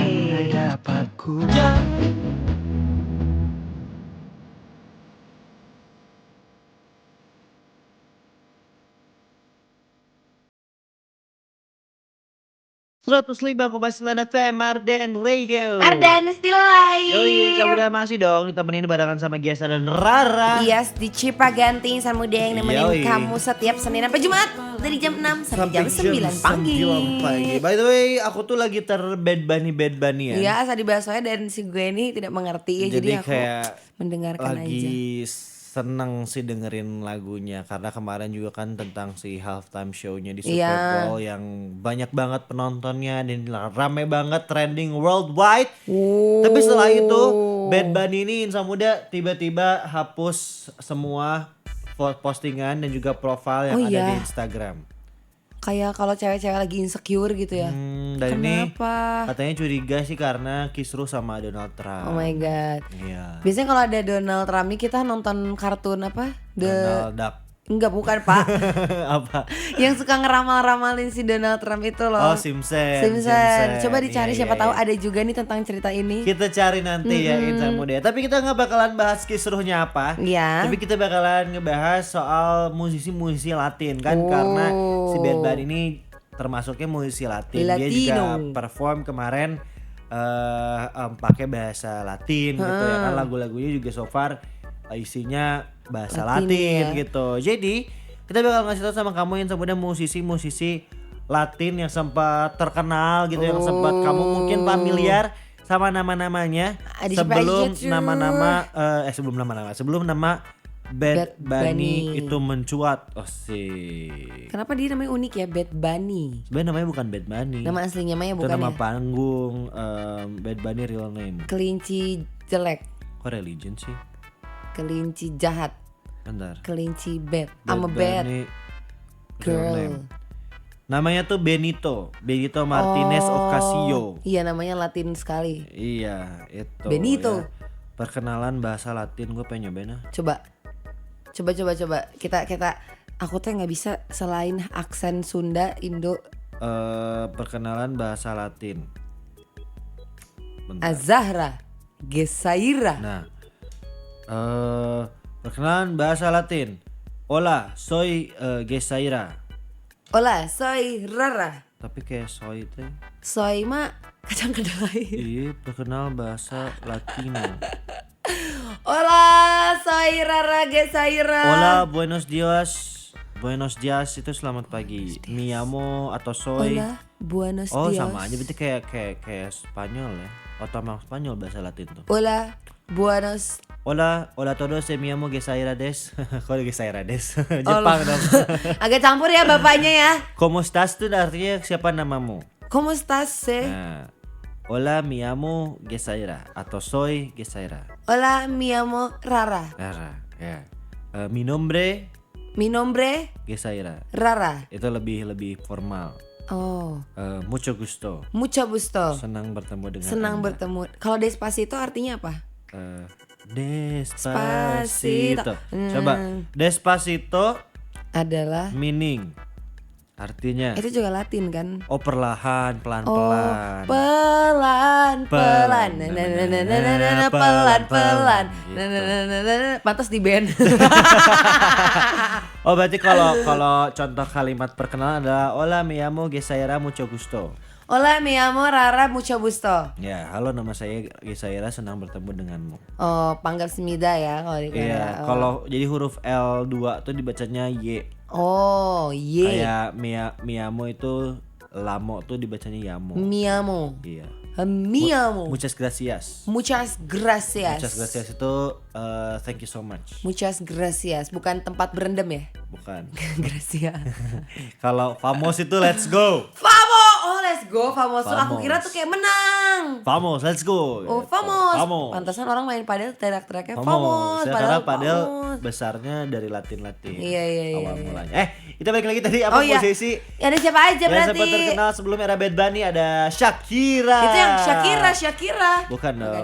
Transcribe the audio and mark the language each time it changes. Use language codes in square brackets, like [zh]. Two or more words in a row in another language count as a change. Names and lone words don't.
[id] Ya. 105,9 FM Arden Radio. [en] Ardan still alive. [id] Yoi, kamu udah masih dong ditemenin barengan sama Giasa dan Rara. Yes, di Cipaganti Insan Muda yang nemenin Yoi. kamu setiap Senin sampai Jumat dari jam 6 sampai jam 9 pagi. 9 pagi. [en] By the way, [id] aku tuh lagi bad bunny ya. Iya, asal dibahas soalnya dan si gue ini tidak mengerti ya, jadi aku kayak mendengarkan aja. lagi seneng sih dengerin lagunya karena kemarin juga kan tentang si [en] halftime show- [id] nya di Super Iya. Bowl yang banyak banget penontonnya dan rame banget [en] trending worldwide. [id] Tapi setelah itu Bad Bunny ini Insan Muda tiba-tiba hapus semua postingan dan juga profile yang Oh ada iya. di Instagram. Kayak kalau cewek-cewek lagi insecure gitu ya. Dan ini Kenapa? katanya curiga sih karena kisruh sama Donald Trump. [en] Oh my god. [id] Iya. Biasanya kalau ada Donald Trump nih kita nonton kartun apa? Donald Duck. Enggak, bukan Pak. Apa? Yang suka ngeramal-ramalin si Donald Trump itu loh. Oh, Simpson. Simpson. Coba dicari Iya, siapa iya, tahu iya. ada juga nih tentang cerita ini. Kita cari nanti ya Insan Muda. Tapi kita nggak bakalan bahas kisruhnya apa. Iya. Tapi kita bakalan ngebahas soal musisi-musisi Latin kan karena si Bad Bunny ini termasuknya musisi Latin. Dia juga Latino. perform kemarin pakai bahasa Latin gitu ya kan, lagu-lagunya juga [en] so far [id] isinya bahasa Latin, Latin ya. gitu. Jadi kita bakal ngasih tahu sama kamu yang sebenarnya musisi-musisi Latin yang sempat terkenal gitu, yang sempat kamu mungkin familiar sama nama-namanya Ada siapa sebelum aja tuh? sebelum nama Bad Bad Bunny Bunny. itu mencuat. Oh sih. Kenapa dia namanya unik ya, Bad Bunny? Sebenarnya namanya bukan Bad Bunny. Nama aslinya Maya Itu bukan nama ya? panggung Bad Bunny [en] real name. [id] Kelinci jelek, Kok religion sih? kelinci jahat, Bentar. [en] kelinci bad. I'm a bad Bunny real name. girl. [id] Namanya tuh Benito Martinez Ocasio. Iya, namanya Latin sekali. Iya, itu. Benito. Ya. Perkenalan bahasa Latin gue pengen nyobain ah. Coba. Kita aku tuh nggak bisa selain aksen Sunda, Indo. Perkenalan bahasa Latin. Bentar. Azahra, Gesaira. Nah, perkenalan bahasa Latin. [es] Hola, soy Gesaira. Hola, soy Rara. [id] Tapi kayak soy itu. Soy ma kacang kedelai. Iya, perkenal bahasa Latino. [es] Hola, soy Rara Gesaira. Hola, buenos dias. Buenos dias [id] itu selamat pagi. [es] Mi amo atau soy. Hola, buenos [id] Oh, [es] dias. [id] sama aja berarti kayak Spanyol ya. Otomatis Spanyol bahasa Latin tuh. [es] Hola, buenos. Hola todos, mi amo Gesaira des. [id] Kok Gesaira des? Jepang dong. Agak campur ya bapaknya ya. [es] Como estás [id] tuh artinya siapa namamu? [es] ¿Cómo estás, [id] Nah, [es] hola mi amo Gesaira [id] atau soy Gesaira. [es] Hola, mi amo Rara. Rara, ya. Mi nombre Mi nombre Gesaira. Rara. [id] Itu lebih formal. Oh, [es] Mucho gusto. mucho gusto. [id] Senang bertemu dengan Senang Anda. bertemu. Kalau Despacito artinya apa? Despacito. Hmm. Coba Despacito Adalah meaning Artinya? Itu juga Latin kan? Oh perlahan, Oh, pelan-pelan. pelan-pelan. Pelan-pelan. Gitu. Pantas di band. Oh berarti kalau contoh kalimat perkenalan adalah [es] Hola me llamo Gesaira mucho gusto. Hola, mi amo Rara mucho gusto. [id] Ya, halo nama saya Gesaira, senang bertemu denganmu. Oh, panggil semida ya kalau di Korea. Iya, Oh. kalau jadi huruf L2 tuh dibacanya Y. Oh, ye. Kayak Miyamo itu lamo tuh dibacanya Yamo. [es] Mi amo. [id] Iya. [es] Mi amo. Muchas gracias. Muchas gracias. Muchas gracias [id] itu [en] thank you so much. [es] Muchas gracias, [id] bukan tempat berendam ya? Bukan. Gracias. Kalau famos itu [en] let's go. Famo! Oh, let's go, [id] famoso. Aku Famos. kira tuh kayak menang. Famos, [en] let's go. [id] Oh, Gitu. famos. Famos. Pantasan orang main padel teriak-teriaknya Famos. famos. Ya, karena padel famos. besarnya dari Latin. Iya, Awal iya. mulanya. Kita balik lagi tadi apa Oh, iya. posisi? Ya, ada siapa aja Yang berarti? sempat terkenal sebelum era Bad Bunny ada Shakira. Itu yang Shakira. Bukan dong,